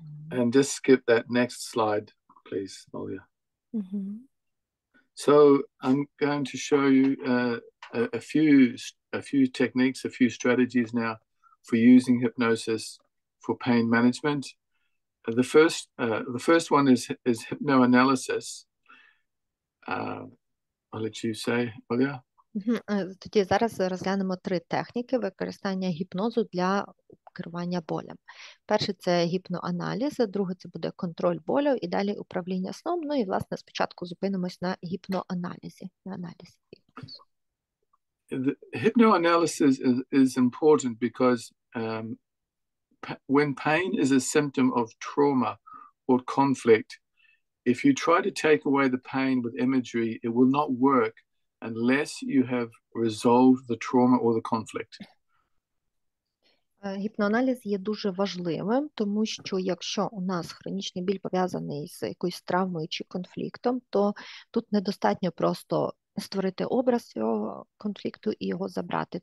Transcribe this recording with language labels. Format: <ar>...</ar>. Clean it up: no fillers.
<en>And just skip that next slide, please, Olya. So I'm going to show you a few techniques, a few strategies now for using hypnosis for pain management. The first one is hypnoanalysis. I'll let you say, Olya.</en> <uk>Тоді зараз розглянемо три техніки використання гіпнозу для керування болем. Перше – це гіпноаналіз, друге – це буде контроль болю і далі управління сном. Ну і, власне, спочатку зупинимось на гіпноаналізі.</uk> <en>The hypnoanalysis is important because when pain is a symptom of trauma or conflict, if you try to take away the pain with imagery, it will not work unless you have resolved the trauma or the conflict.</en> <uk>Гіпноаналіз є дуже важливим, тому що якщо у нас хронічний біль пов'язаний з якоюсь травмою чи конфліктом, то тут недостатньо просто створити образ цього конфлікту і його забрати.</uk>